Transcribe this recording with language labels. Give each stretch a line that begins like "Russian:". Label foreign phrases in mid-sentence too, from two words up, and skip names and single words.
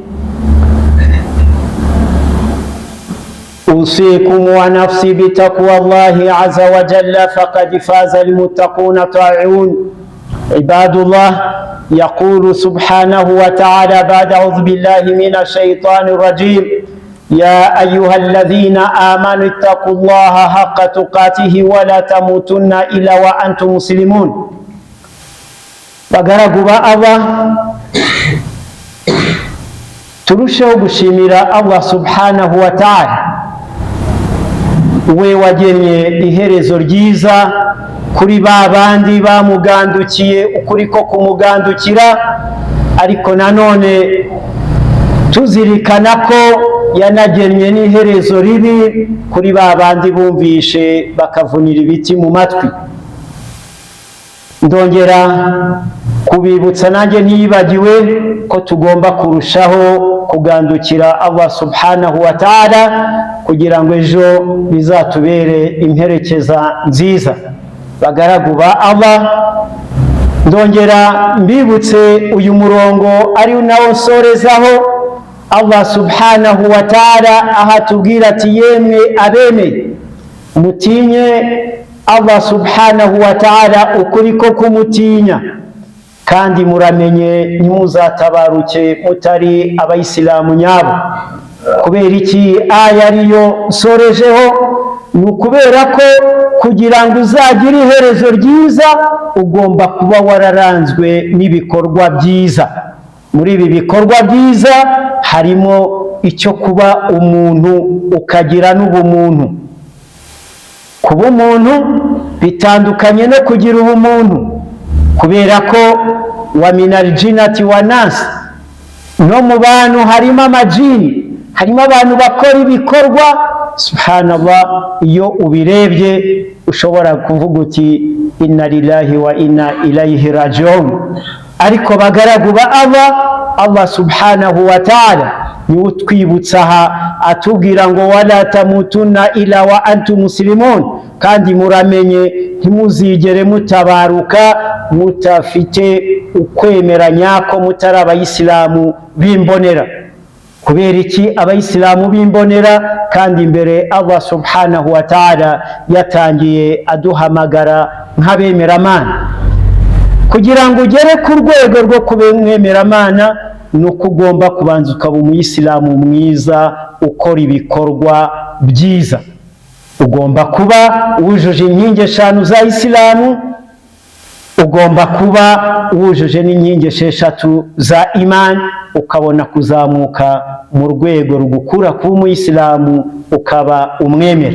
Arabic: أوصيكم ونفسي بتقوى الله عز وجل فقد فاز المتقون الطائعون. عباد الله، يقول سبحانه وتعالى بعد أعوذ بالله من الشيطان الرجيم: يا أيها الذين آمنوا اتقوا الله حق تقاته ولا تموتن إلا وأنتم مسلمون.
Kinyarwanda: bagaragu ba Allah, turusheho gushimira Allah
Arabic: سبحانه وتعالى,
Kinyarwanda: we wagennye iherezo ryiza kuri babandi bamugandukiye ukuri ko kumugandukira, ariko nanone tuzirikana ko yanagennye n'iherezo ribi kuri babandi bumvishe bakavunira ibiti mu matwi. Ndongera kubibutsa nanjye ntiyibagiwe ko tugomba kurushaho kugandukira Allah
Arabic: سبحانه وتعالى
Kinyarwanda: kugira ngo ejo bizatubere imperekeza nziza. Bagaragu ba Allah, ndongera mbibutse uyu murongo ari nawo nsorezaho. Allah
Arabic: سبحانه وتعالى
Kinyarwanda: aha tubwira ati yemwe abemeye mutinye Allah
Arabic: سبحانه وتعالى
Kinyarwanda: ukuri ko kumutinya, kandi muramenye ntimuzatabaruke mutari abayisilamu nyabo. Kubera iki aya ariyo nsorejeho? Ni ukubera ko kugira ngo uzagire iherezo ryiza ugomba kuba wararanzwe n'ibikorwa byiza. Muri ibi bikorwa byiza harimo icyo kuba umuntu ukagira n'ubumuntu. Kuba umuntu bitandukanye no kugira ubumuntu, kubera ko
Arabic: ومن الجنة والناس,
Kinyarwanda: no mu bantu harimo amajini, harimo abantu bakora ibikorwa subhanallah, iyo ubirebye ushobora kuvuga uti
Arabic: إنا لله وإنا إليه راجعون.
Kinyarwanda: Ariko bagaragu ba Allah
Arabic: سبحانه وتعالى
Kinyarwanda: niwe utwibutsa aha atubwira ngo
Arabic: ولا تموتن إلا وأنتم مسلمون,
Kinyarwanda: kandi muramenye ntimuzigere mutabaruka mutafite ukwemera nyako, mutari abayisilamu bimbonera. Kubera iki abayisilamu bimbonera? Kandi imbere Allah
Arabic: سبحانه وتعالى
Kinyarwanda: yatangiye aduhamagara nk'abemeramana. Kugira ngo ugere ku rwego rwo kubemwemeramana ni uko ugomba kubanza ukaba umuyisilamu mwiza ukora ibikorwa byiza. ugomba kuba wujuje inkingi eshanu za isilamu, ugomba kuba wujuje n'inkingi esheshatu za imani, ukabona kuzamuka mu rwego rugukura kuba umuyisilamu ukaba umwemera.